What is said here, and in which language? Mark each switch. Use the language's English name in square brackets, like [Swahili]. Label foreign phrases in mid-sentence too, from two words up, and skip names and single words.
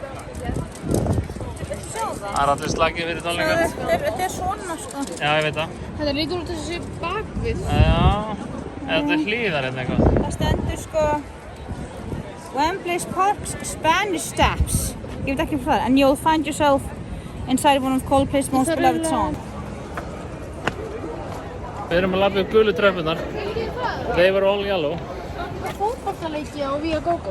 [Icelandic] Það er allir slagið fyrir tónleika. Þetta er svona, sko. Já, ég veit það. Þetta lítur út þessi bakvið. Já. Þetta er hlýðar hérna eitthvað. Það stendur, sko, Wembley Park's Spanish Steps. Ég veit ekki hvað það er. [English] And you'll find yourself inside one of Coldplay's most beloved songs. [Icelandic] Við erum að labba upp gulu tröppunar. [English] They were all yellow. [Icelandic] Fótboltaleiki á Viagogo.